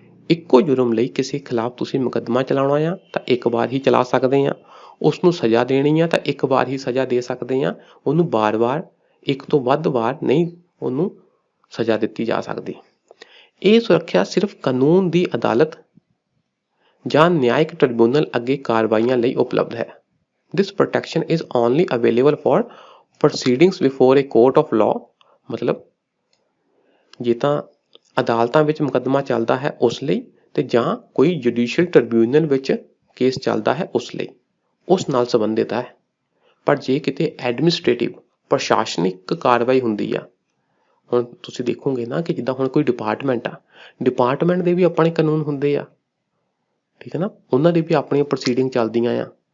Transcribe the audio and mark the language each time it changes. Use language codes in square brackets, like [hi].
[pa] ਇੱਕੋ ਜੁਰਮ ਲਈ ਕਿਸੇ ਖਿਲਾਫ ਤੁਸੀਂ ਮੁਕੱਦਮਾ ਚਲਾਉਣਾ ਆ ਤਾਂ ਇੱਕ ਵਾਰ ਹੀ ਚਲਾ ਸਕਦੇ ਆ, ਉਸ ਨੂੰ ਸਜ਼ਾ ਦੇਣੀ ਆ ਤਾਂ ਇੱਕ ਵਾਰ ਹੀ ਸਜ਼ਾ ਦੇ ਸਕਦੇ ਆ। ਉਹਨੂੰ ਵਾਰ-ਵਾਰ ਇੱਕ ਤੋਂ ਵੱਧ ਵਾਰ ਨਹੀਂ ਉਹਨੂੰ ਸਜ਼ਾ ਦਿੱਤੀ ਜਾ ਸਕਦੀ। ਇਹ ਸੁਰੱਖਿਆ ਸਿਰਫ ਕਾਨੂੰਨ ਦੀ ਅਦਾਲਤ ਜਾਂ ਨਿਆਇਕ ਟ੍ਰਿਬਿਊਨਲ ਅੱਗੇ ਕਾਰਵਾਈਆਂ ਲਈ ਉਪਲਬਧ ਹੈ। [en] This protection is only available for proceedings before a court of law। [pa] ਮਤਲਬ ਜੇ ਤਾਂ ਅਦਾਲਤਾਂ ਵਿੱਚ ਮੁਕੱਦਮਾ ਚੱਲਦਾ ਹੈ ਉਸ ਲਈ, ਤੇ ਜਾਂ ਕੋਈ ਜੁਡੀਸ਼ੀਅਲ ਟ੍ਰਿਬਿਊਨਲ ਵਿੱਚ ਕੇਸ ਚੱਲਦਾ ਹੈ ਉਸ ਲਈ, ਉਸ ਨਾਲ ਸੰਬੰਧਿਤ ਹੈ। ਪਰ ਜੇ ਕਿਤੇ ਐਡਮਿਨਿਸਟ੍ਰੇਟਿਵ ਪ੍ਰਸ਼ਾਸਨਿਕ ਕਾਰਵਾਈ ਹੁੰਦੀ ਆ, ਹੁਣ ਤੁਸੀਂ ਦੇਖੋਗੇ ਨਾ ਕਿ ਜਿੱਦਾਂ ਹੁਣ ਕੋਈ ਡਿਪਾਰਟਮੈਂਟ ਆ, ਡਿਪਾਰਟਮੈਂਟ ਦੇ ਵੀ ਆਪਣੇ ਕਾਨੂੰਨ ਹੁੰਦੇ ਆ, ਠੀਕ ਹੈ ਨਾ, ਉਹਨਾਂ ਦੀ ਵੀ ਆਪਣੀਆਂ ਪ੍ਰੋਸੀਡਿੰਗ ਚੱਲਦੀਆਂ ਆ।